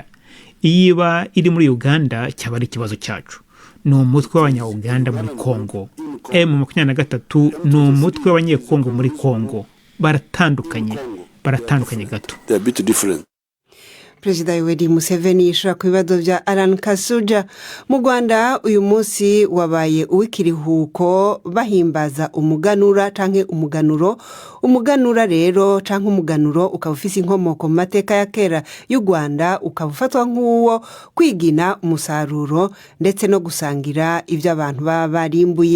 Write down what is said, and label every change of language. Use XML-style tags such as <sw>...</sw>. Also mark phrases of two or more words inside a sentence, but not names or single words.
<rw>Iba iri muri Uganda cyaba ari ikibazo cyacu. Ni umutwe w'abanya-Uganda muri Kongo. M23 ni umutwe w'abanyekongo muri Kongo. Baratandukanye gato.</rw> <rn>Perezida Yoweri Museveni yishura ku bibazo bya Alan Kasuja. Mu Rwanda uyu munsi wabaye uw'ikiruhuko bahimbaza umuganura canke umuganuro. Umuganura rero canke umuganuro ukaba ufise inkomoko mu mateka ya kera y'u Rwanda, ukaba ufatwa nk'uwo kwigina umusaruro ndetse no gusangira ibyo abantu baba barimbuye.</rn>